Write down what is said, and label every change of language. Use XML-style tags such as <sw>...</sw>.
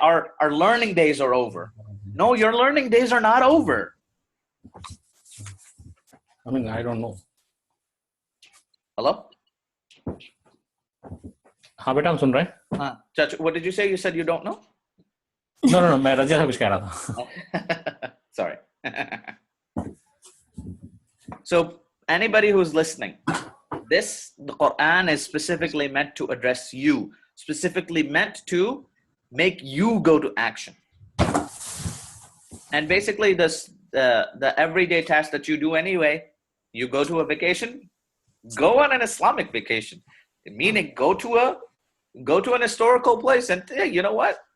<en>Our learning days are over. No, your learning days are not over. I mean, I don't know. Hello?</en> <hi>हाँ बेटा हम सुन रहे हैं.</hi> <en>Chachu, what did you say? You said you don't know?</en> <hi>No, मैं रजिया से कुछ कह रहा था.</hi> <en>Sorry. So anybody who's listening, the Quran is specifically meant to address you, specifically meant to make you go to action. And basically the everyday task that you do anyway, you go to a vacation, go on an Islamic vacation, meaning go to an historical place and hey, you know what?</en>